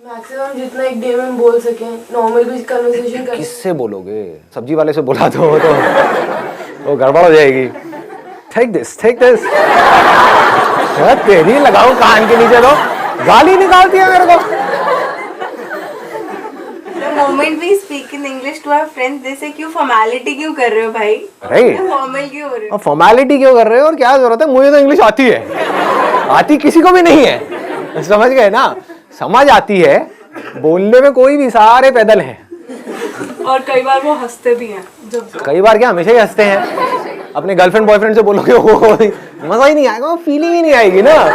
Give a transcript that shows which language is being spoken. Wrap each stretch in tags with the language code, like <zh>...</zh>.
<hi>Maximum जितना एक day में बोल सके, नॉर्मल भी कन्वर्सेशन कर। किससे बोलोगे? सब्जी वाले से बोला तो वो गड़बड़ हो जाएगी।</hi> <en>take this</en> <hi>तेरी लगाओ कान के नीचे, तो गाली निकालती है मेरे को।</hi> <en>The moment we speak in English to our friends, they say</en> <hi>क्यों फॉर्मेलिटी क्यों कर रहे हो भाई?</hi> <en>right,</en> <hi>फॉर्मल क्यों हो रहे हो? फॉर्मेलिटी क्यों कर रहे हो और क्या जरूरत है? मुझे तो इंग्लिश आती है, आती किसी को भी नहीं है, समझ गए ना? समझ आती है, बोलने में कोई भी, सारे पैदल हैं। और कई बार वो हंसते भी हैं जब। कई बार क्या, हमेशा ही हंसते हैं। अपने गर्लफ्रेंड बॉयफ्रेंड से बोलोगे वो मजा ही नहीं आएगा, फीलिंग ही नहीं आएगी ना।</hi>